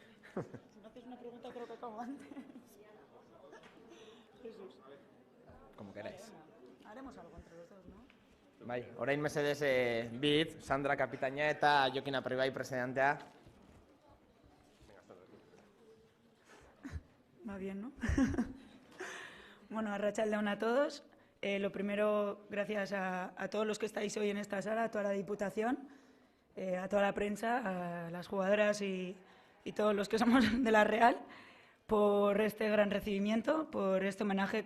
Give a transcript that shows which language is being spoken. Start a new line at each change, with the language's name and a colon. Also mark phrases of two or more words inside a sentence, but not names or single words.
Spanish: Si no haces una pregunta, creo que acabo antes. Jesús. Como queráis. Haremos algo entre los dos, ¿no?
Basque: Bai, orain mesedez bit, Sandra kapitaina eta Jokin Apribai presidentea.
Spanish: Va bien, ¿no? Bueno, arratsaldeon a todos. Lo primero, gracias a todos los que estáis hoy en esta sala, a toda la Diputación, a toda la prensa, a las jugadoras y todos los que somos de la Real, por este gran recibimiento, por este homenaje.